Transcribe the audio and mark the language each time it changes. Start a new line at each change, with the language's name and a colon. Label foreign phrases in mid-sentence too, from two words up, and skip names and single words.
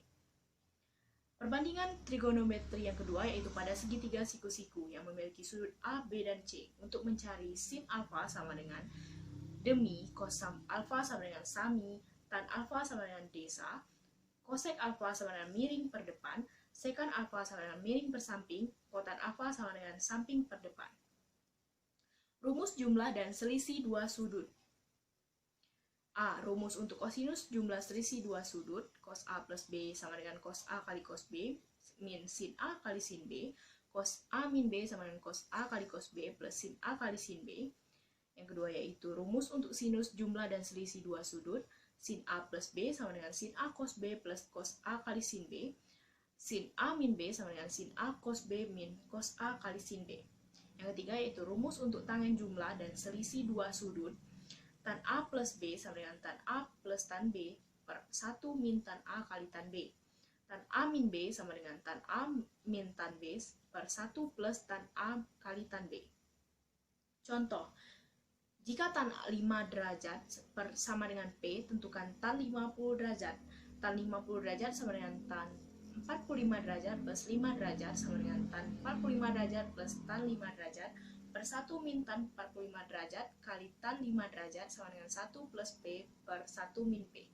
Indonesian: Perbandingan trigonometri yang kedua yaitu pada segitiga siku-siku yang memiliki sudut A, B, dan C untuk mencari sin alfa sama dengan demi, cos alfa sama dengan sami, tan alfa sama dengan desa, cosec alfa sama dengan miring per depan, secant alfa sama dengan miring per samping, kotan alfa sama dengan samping per depan. Rumus jumlah dan selisih dua sudut. A. Rumus untuk kosinus jumlah selisih dua sudut, cos A plus B sama dengan cos A kali cos B, min sin A kali sin B, cos A min B sama dengan cos A kali cos B plus sin A kali sin B. Yang kedua yaitu rumus untuk sinus jumlah dan selisih dua sudut, sin A plus B sama dengan sin A cos B plus cos A kali sin B, sin A min B sama dengan sin A cos B min cos A kali sin B. Yang ketiga yaitu rumus untuk tangen jumlah dan selisih dua sudut, tan A plus B sama dengan tan A plus tan B per 1 min tan A kali tan B. Tan A min B sama dengan tan A min tan B per 1 plus tan A kali tan B. Contoh, jika tan 5 derajat sama dengan P, tentukan tan 50 derajat. Tan 50 derajat sama dengan tan 45 derajat plus 5 derajat sama dengan tan 45 derajat plus tan 5 derajat per 1 min tan 45 derajat kali tan 5 derajat sama dengan 1 plus P per 1 min P.